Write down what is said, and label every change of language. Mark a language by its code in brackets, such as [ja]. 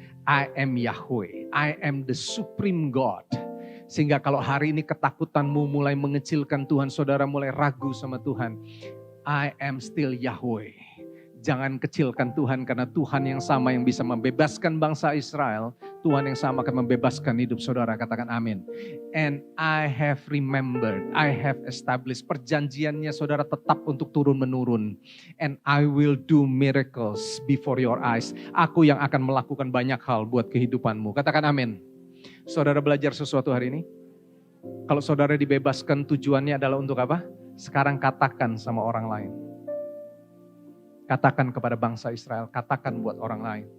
[en] I am Yahweh. I am the supreme God. [id] Sehingga kalau hari ini ketakutanmu mulai mengecilkan Tuhan, saudara mulai ragu sama Tuhan. [en] I am still Yahweh. [id] Jangan kecilkan Tuhan karena Tuhan yang sama yang bisa membebaskan bangsa Israel. Tuhan yang sama akan membebaskan hidup saudara. Katakan amin. [en] And I have remembered, I have established. [id] Perjanjiannya saudara tetap untuk turun menurun. [en] And I will do miracles before your eyes. [id] Aku yang akan melakukan banyak hal buat kehidupanmu. Katakan amin. Saudara belajar sesuatu hari ini? Kalau saudara dibebaskan tujuannya adalah untuk apa? Sekarang katakan sama orang lain. Katakan kepada bangsa Israel, katakan buat orang lain.